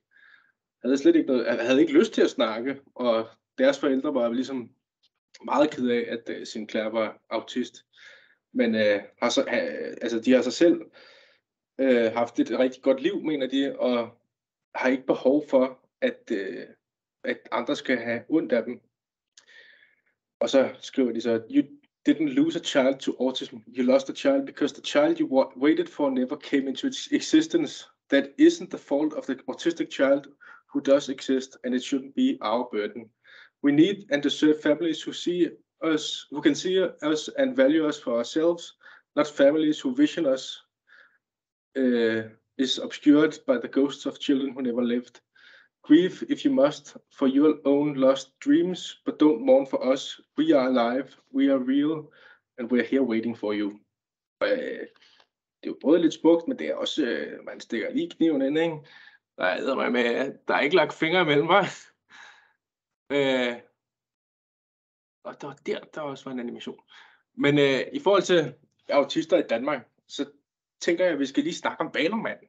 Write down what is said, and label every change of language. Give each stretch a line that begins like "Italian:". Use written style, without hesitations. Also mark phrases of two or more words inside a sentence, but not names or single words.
Danish: Havde ikke lyst til at snakke, og deres forældre var ligesom meget ked af, at Sinclair var autist. Men de har sig selv haft et rigtig godt liv, mener de, og har ikke behov for, at andre skal have ondt af dem. Og så skriver de så,
English: you didn't lose a child to autism. You lost a child because the child you waited for never came into existence. That isn't the fault of the autistic child who does exist, and it shouldn't be our burden. We need and deserve families who can see us and value us for ourselves, not families who vision us is obscured by the ghosts of children who never lived. Grieve if you must for your own lost dreams, but don't mourn for us. We are alive, we are real, and we are here waiting for you.
Danish: Det er jo både lidt smukt, men det er også, man stikker lige kniven ind, ikke? Der er ikke lagt fingre imellem mig. Og der også var en animation. Men i forhold til autister i Danmark, så tænker jeg, at vi skal lige snakke om Valormanden.